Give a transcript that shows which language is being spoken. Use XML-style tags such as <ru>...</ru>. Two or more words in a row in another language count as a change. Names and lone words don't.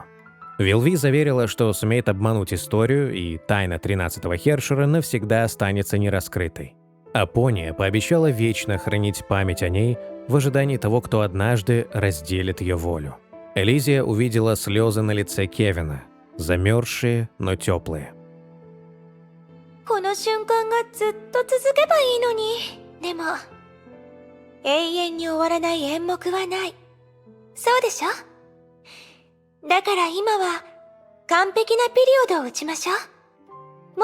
<ru>Вилви заверила, что сумеет обмануть историю, и тайна 13-го Хершера навсегда останется нераскрытой. Апония пообещала вечно хранить память о ней в ожидании того, кто однажды разделит ее волю. Элизия увидела слезы на лице Кевина, замерзшие, но теплые.</ru> <ja>この瞬間がずっと続けばいいのに。でも永遠に終わらない演目はない。そうでしょ？だから今は完璧なピリオドを打ちましょう。</ja>